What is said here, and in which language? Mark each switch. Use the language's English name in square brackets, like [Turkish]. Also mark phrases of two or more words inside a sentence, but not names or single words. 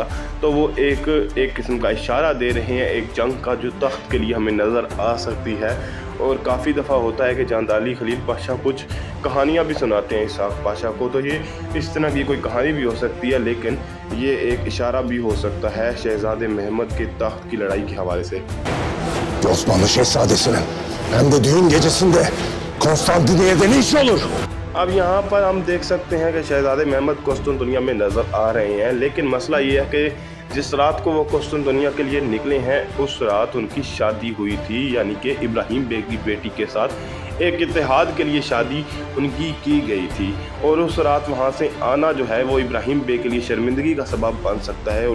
[Urdu] تو وہ ایک قسم کا اشارہ دے رہے ہیں ایک جنگ کا جو تخت کے لیے ہمیں نظر آ سکتی ہے. اور کافی دفعہ ہوتا ہے کہ چاند خلیل پاشا کچھ کہانیاں بھی سناتے ہیں اسحاق پاشا کو، تو یہ اس طرح کی کوئی کہانی بھی ہو سکتی ہے، لیکن یہ ایک اشارہ بھی ہو سکتا ہے شہزادے محمد کے تخت کی لڑائی کے حوالے سے. [Turkish] Osmanlı Şehzadesi'nin hem de düğün gecesinde Konstantiniyye'de ne iş olur? [Urdu] اب یہاں پر ہم دیکھ سکتے ہیں کہ شہزادے محمد قسطنطنیہ میں نظر آ رہے ہیں، لیکن مسئلہ یہ ہے کہ جس رات کو وہ قسطنطنیہ کے لیے نکلے ہیں اس رات ان کی شادی ہوئی تھی، یعنی کہ ابراہیم بیگ کی بیٹی کے ساتھ ایک اتحاد کے لیے شادی ان کی کی گئی تھی اور اس رات وہاں سے آنا جو ہے وہ ابراہیم بیگ کے لیے شرمندگی کا سبب بن سکتا ہے.